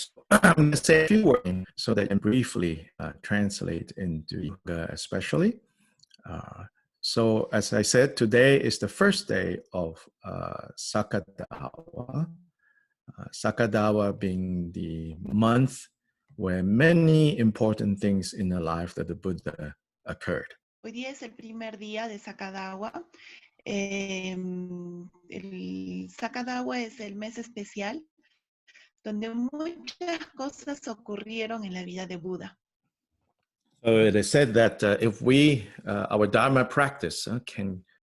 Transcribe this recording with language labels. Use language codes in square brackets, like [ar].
[en] I'm going to say a few words so that I can briefly translate into especially. So as I said, today is the first day of Saka Dawa. Saka Dawa being the month where many important things in the life of the Buddha occurred. [es] Hoy día es el primer día de Saka Dawa. El Saka Dawa es el mes especial donde muchas cosas ocurrieron en la vida de Buda. [en] So it is said that if we, our Dharma practice can